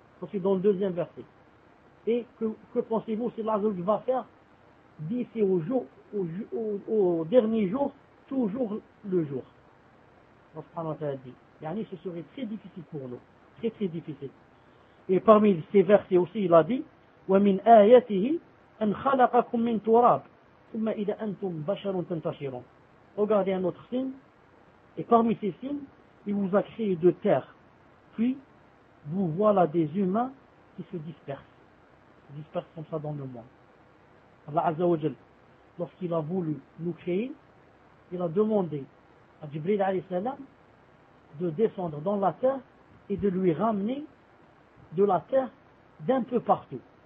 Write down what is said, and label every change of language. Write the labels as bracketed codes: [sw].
[fr] Parce que dans le deuxième verset. Et que pensez-vous si Allah va faire d'ici au dernier jour toujours le jour? Allah subhanahu wa ta'ala dit. Yani, ce serait très difficile pour nous. Très très difficile. Et parmi ces versets aussi, il a dit [ar] وَمِنْ آيَتِهِ أَنْ خَلَقَكُمْ مِنْ تُرَابٍ ثُمَّ إِذَا أَنْتُمْ بَشَرٌ تَنْتَشِرُونَ. [fr] Regardez un autre signe. Et parmi ces signes, il vous a créé de terre. Puis, vous voilà des humains qui se dispersent. Ils dispersent comme ça dans le monde. Allah Azza wa Jal, lorsqu'il a voulu nous créer, il a demandé à Jibril alayhi salam de descendre dans la terre et de lui ramener de la terre d'un peu partout.